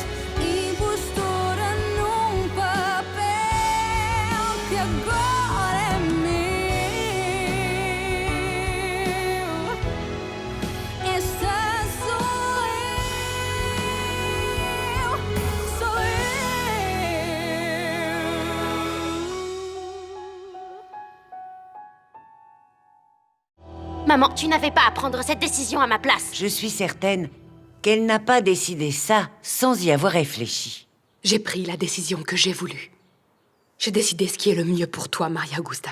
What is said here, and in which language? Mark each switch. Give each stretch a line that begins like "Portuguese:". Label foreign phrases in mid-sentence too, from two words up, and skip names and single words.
Portuguese: Impostora num papel que agora é meu. Esta sou eu, sou eu.
French: Maman, tu n'avais pas à prendre cette décision à ma place. Je suis certaine qu'elle n'a pas décidé ça sans y avoir réfléchi. J'ai pris la décision que j'ai voulu. J'ai décidé ce qui est le mieux pour toi, Maria Augusta.